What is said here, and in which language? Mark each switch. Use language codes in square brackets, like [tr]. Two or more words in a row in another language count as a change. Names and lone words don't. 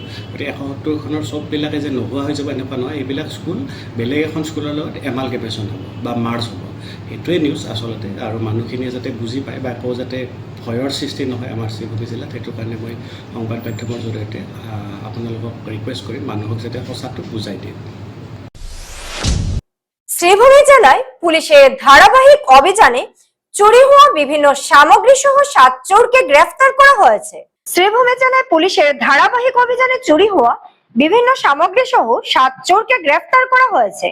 [as] গতিকে 170খনৰ চববিলাকে যে নোহোৱা হৈ যাব এনেকুৱা নহয়। এইবিলাক স্কুল বেলেগ এখন স্কুলৰ লগত এমালগেমেশ্যন হ'ব বা মাৰ্জ হ'ব। সেইটোৱে নিউজ আচলতে, আৰু মানুহখিনিয়ে যাতে বুজি পায় বা আকৌ যাতে ভয়ৰ সৃষ্টি নহয় আমাৰ শ্ৰীভূমি জিলাত, সেইটো কাৰণে মই সংবাদ মাধ্যমৰ জৰিয়তে আপোনালোকক ৰিকুৱেষ্ট কৰিম মানুহক যাতে সঁচাটো বুজাই দিয়ে। [bn] শ্রীভূমি জেলায় পুলিশের ধারাবাহিক অভিযানে চুরি হওয়া বিভিন্ন সামগ্রী সহ 7 চোরকে গ্রেফতার করা হয়েছে। শ্রীভূমি জেলায় পুলিশের ধারাবাহিক অভিযানে চুরি হওয়া বিভিন্ন সামগ্রী সহ 7 চোরকে গ্রেফতার করা হয়েছে।